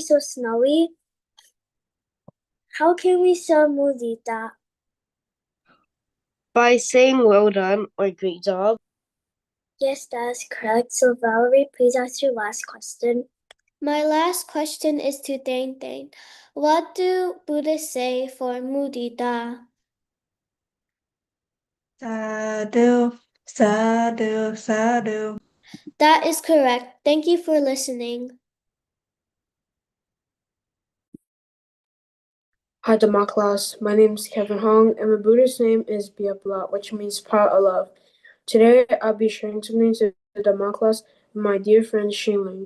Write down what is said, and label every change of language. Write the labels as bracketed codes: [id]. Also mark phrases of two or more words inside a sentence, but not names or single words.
[en] So Snowy, how can we show mudita? By saying well done or great job. Yes, that is correct. So Valerie, please ask your last question. My last question is to Tang Tang. What do Buddhists say for mudita? [pi] Sadhu, sadhu, sadhu. [en] That is correct. Thank you for listening. Hi Dhamma class, my name is Kevin Hong and my Buddhist name is Biapala, which means power of love. Today I'll be sharing something to the Dhamma class with my dear friend Xingling.